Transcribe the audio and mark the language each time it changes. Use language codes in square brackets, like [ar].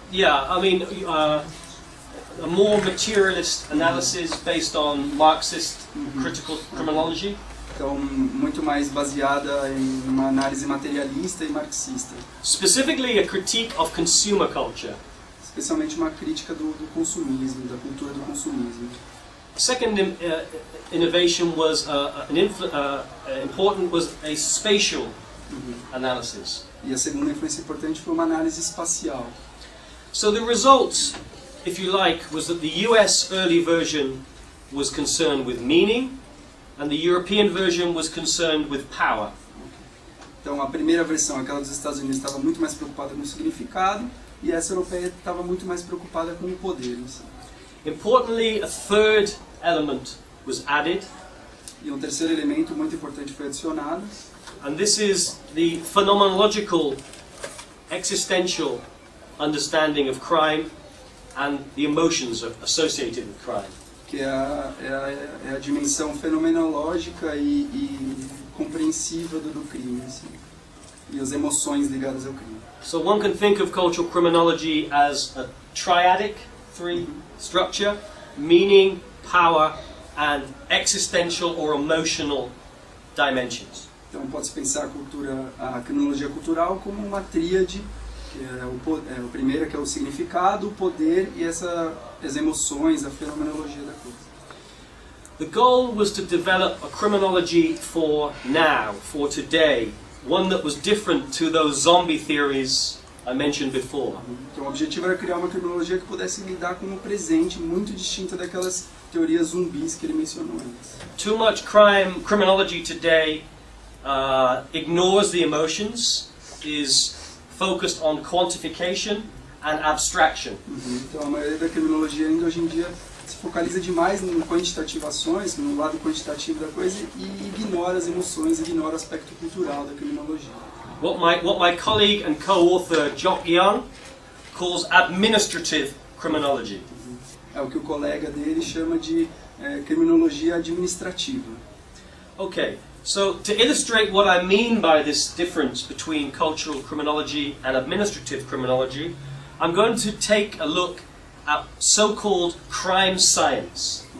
[en] Yeah, I mean, a more materialist analysis based on Marxist critical criminology. [pt] Então, muito mais baseada em uma análise materialista e marxista. [en] Specifically, a critique of consumer culture. [pt] Especialmente uma crítica do consumismo, da cultura do consumismo. [en] Second innovation was important was a spatial analysis. [pt] E a segunda influência importante foi uma análise espacial. [en] So the result, if you like, was that the US early version was concerned with meaning, and the European version was concerned with power. [pt] Então, a primeira versão, aquela dos Estados Unidos, estava muito mais preocupada com o significado, e essa europeia estava muito mais preocupada com o poder. Assim. [en] Importantly, a third element was added. [pt] E um terceiro elemento muito importante foi adicionado. [en] And this is the phenomenological, existential understanding of crime and the emotions associated with crime. [pt] Que é a dimensão fenomenológica e compreensiva do crime, assim, e as emoções ligadas ao crime. [en] So one can think of cultural criminology as a triadic structure, meaning, power, and existential or emotional dimensions. [pt] Então pode-se pensar a criminologia cultural como uma tríade, que é o primeiro que é o significado, o poder e as emoções, a fenomenologia da coisa. [en] The goal was to develop a criminology for now, for today, one that was different to those zombie theories I mentioned before. [pt] Então o objetivo era criar uma criminologia que pudesse lidar com o presente, muito distinta daquelas teorias zumbis que ele mencionou antes. [en] Too much criminology today ignores the emotions, is focused on quantification and abstraction. [pt] Então a maioria da criminologia ainda hoje em dia se focaliza demais em quantitativações, no lado quantitativo da coisa, e ignora as emoções, ignora o aspecto cultural da criminologia. [en] What my colleague and co-author Jock Young calls administrative criminology. [pt] É o que o colega dele chama de criminologia administrativa. [en] Okay, so to illustrate what I mean by this difference between cultural criminology and administrative criminology, I'm going to take a look at so-called crime science.